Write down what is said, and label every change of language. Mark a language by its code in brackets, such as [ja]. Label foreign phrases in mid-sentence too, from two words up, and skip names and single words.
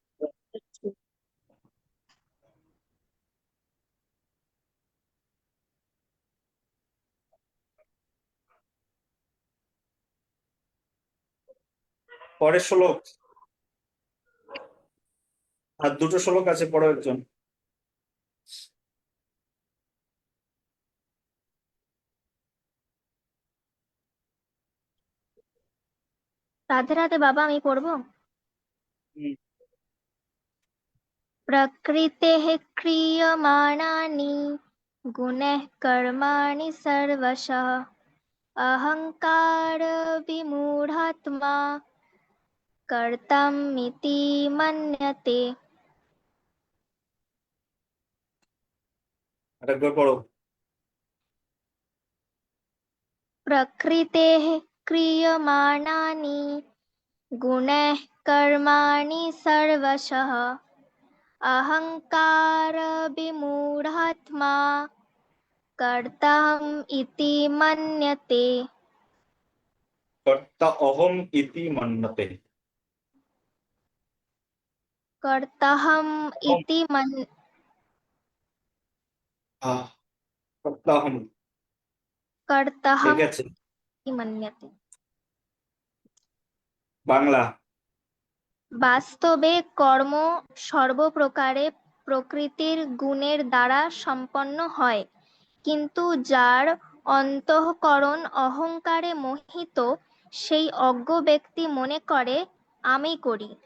[bn] পরের শ্লোক, আর দুটো শ্লোক আছে, পড়ো একজন। রাধে রাধে বাবা, আমি পড়বো। হুম। [sa] प्रकृतेः क्रियमाणानि गुणैः कर्माणि सर्वशः अहङ्कारविमूढात्मा कर्तव्यमिति मन्यते। [bn] আরেকবার পড়ো। [sa] प्रकृतेः क्रियमाणानि गुणैः कर्माणि सर्वशः अहङ्कारविमूढात्मा कर्तव्यमिति मन्यते। কর্তা অহম ইতি মন্যতে। कर्तव्यमिति [bn] আহ, [sa] কর্তা অহম, [bn] ঠিক [sa] कर्तव्यमिति [bn] আছে। [sa] मन्यते। [bn] বাংলা। বাস্তবে কর্ম সর্বপ্রকারে প্রকৃতির গুণের দ্বারা সম্পন্ন হয়, কিন্তু যার অন্তঃকরণ অহংকারে মোহিত সেই অজ্ঞ ব্যক্তি মনে করে আমি করি।